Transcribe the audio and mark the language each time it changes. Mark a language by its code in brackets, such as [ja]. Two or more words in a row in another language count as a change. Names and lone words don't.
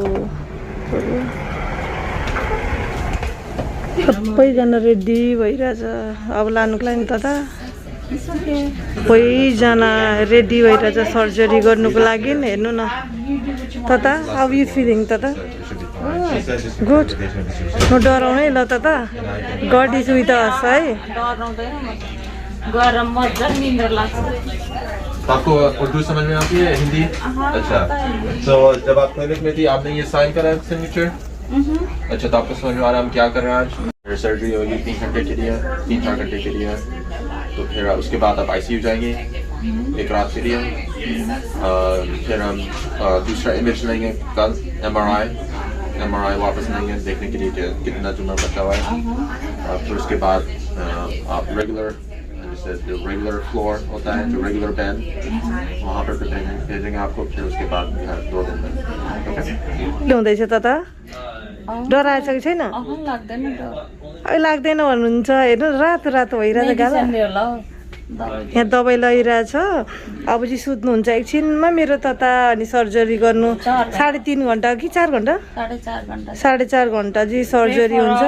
[ne] सबैजना रेडी भइरहेछ अब लानुको लागि त। सबैजना रेडी भइरहेछ सर्जरी गर्नुको लागि। हेर्नु न तता। [en] how you feeling [ne] तता? गुड। म डराउनै ल तता। [en] God is with us है। [hi] आपको उर्दू समझ में आती है हिंदी? अच्छा, तो जब आप टॉयलेट में थी आपने ये साइन करा सिग्नेचर? अच्छा, तो आपको समझ में आ रहा है हम क्या कर रहे हैं आज? सर्जरी होगी 3 घंटे के लिए, 3-4 घंटे के लिए। तो फिर उसके बाद आप आईसीयू जाएंगे 1 रात के लिए। फिर हम दूसरा इमेज लेंगे कल, एमआरआई वापस लेंगे देखने के लिए कि कितना ट्यूमर बचा हुआ है। फिर उसके बाद आप रेगुलर फ्लोर होता है जो रेगुलर बेड, वहाँ पर भेजेंगे आपको। फिर उसके बाद 2 दिन में। [ne] ल्याउँदैछ तता। डराएछ कि छैन? लाग्दैन भन्नुहुन्छ। हेर्नु रातो रातो भइरहेछ गाला। यहाँ दबाई लगिरहेछ अब चाहिँ सुत्नुहुन्छ एकछिनमा मेरो तता अनि सर्जरी गर्नु 3.5 घन्टा कि 4 घन्टा 4.5 घन्टा चाहिँ सर्जरी हुन्छ